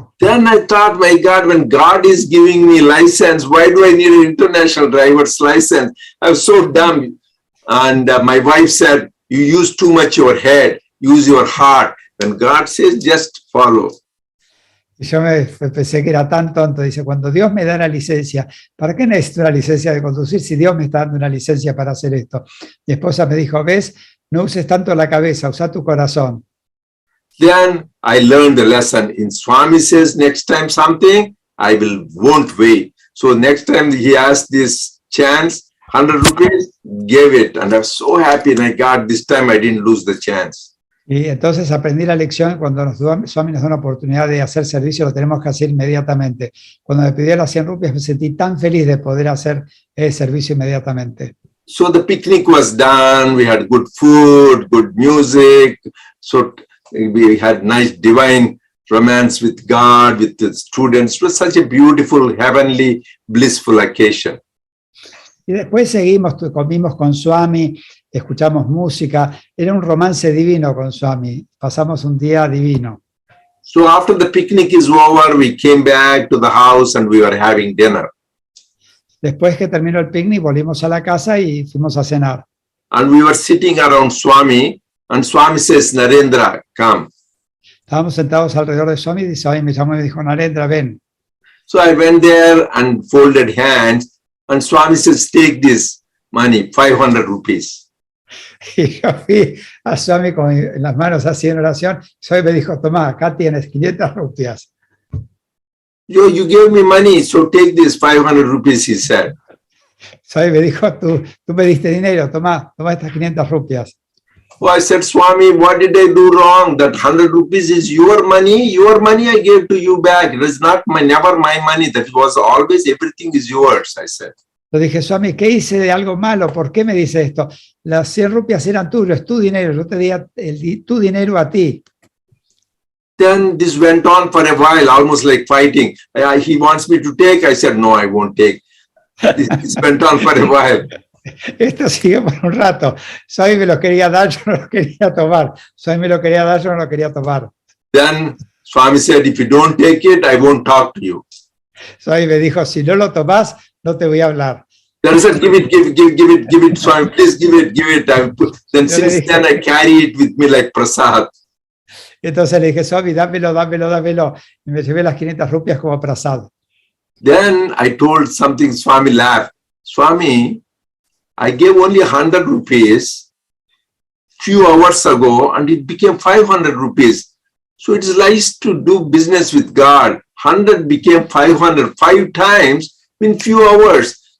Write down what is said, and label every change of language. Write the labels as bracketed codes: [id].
[en] Then I thought, my God, when God is giving me license, why do I need an international driver's license? I was so dumb. And my wife said, you use too much your head, use your heart. And God says, just follow. [es] Y yo pensé que era tan tonto. Dice, cuando Dios me da la licencia, ¿para qué necesito una licencia de conducir si Dios me está dando una licencia para hacer esto? Mi esposa me dijo, ves, no uses tanto la cabeza, usa tu corazón. [en] Then I learned the lesson. In Swami says, next time something, I won't wait. So next time he asked this chance, 100 rupees, gave it. And I was so happy. And I got this time, I didn't lose the chance. [es] Y entonces aprendí la lección. Cuando Swami nos da una oportunidad de hacer servicio, lo tenemos que hacer inmediatamente. Cuando me pidió las 100 rupias, me sentí tan feliz de poder hacer el servicio inmediatamente. [en] So the picnic was done. We had good food, good music. So we had nice divine romance with God, with the students. It was such a beautiful, heavenly, blissful occasion. [es] Y después comimos con Swami, escuchamos música. Era un romance divino con Swami. Pasamos un día divino. [en] So after the picnic is over, we came back to the house and we were having dinner. [es] Después que terminó el picnic, volvimos a la casa y fuimos a cenar. [en] And we were sitting around Swami, and Swami says, Narendra, come. [es] Estábamos sentados alrededor de Swami y Swami me llamó y me dijo, Narendra, ven. [en] So I went there and folded hands. And Swami says, take this money, 500 rupees. [es] Y yo fui a Swami con las manos así en oración. Swami me dijo, toma, acá tienes 500 rupias. [en] You gave me money, so take this 500 rupees, he said. [es] Swami me dijo, tú me diste dinero, toma estas 500 rupias. [en] Oh, I said, Swami, what did I do wrong? That 100 rupees is your money. Your money I gave to you back. It was never my money. That was always, everything is yours, I said. [es] Le dije, Swami, ¿qué hice de algo malo? ¿Por qué me dice esto? Las 100 rupias eran tuyas, es tu dinero. Yo te di tu dinero a ti. [en] Then this went on for a while, almost like fighting. He wants me to take. I said, no, I won't take. This went on for a while. [es] Esto siguió por un rato. Swami me lo quería dar, yo no lo quería tomar. Swami me lo quería dar, yo no lo quería tomar. [en] Then Swami said, if you don't take it, I won't talk to you. [es] Swami me dijo, si no lo tomás, no te voy a hablar. [en] Then I said, give it, Swami, please give it. Then since then I carry it with me like prasad. [es] Entonces le dije, Swami, dámelo. Y me llevé las 500 rupias como prasad. [en] Then I told something, Swami laughed. Swami, I gave only 100 rupees few hours ago and it became 500 rupees. So it is nice to do business with God. 100 became 500 5 times in few hours.